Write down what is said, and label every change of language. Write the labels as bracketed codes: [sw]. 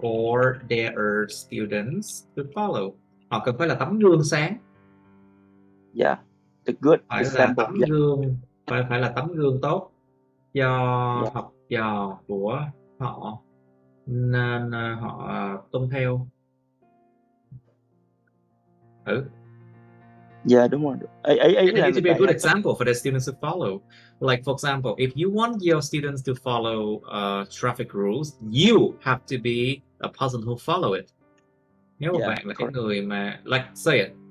[en] for their students to follow. [vi] Họ cần phải là tấm gương sáng. [en] Yeah, the good [vi] phải [en] example. [vi] Là tấm gương, phải là tấm gương tốt cho học trò của họ, nên họ tuân theo. Yeah, đúng rồi. [en] They need to be a good example for their students to follow. Like, for example, if you want your students to follow traffic rules, you have to be a person who follow it. [vi] Nếu mà bạn là cái người mà, [en] like, say it.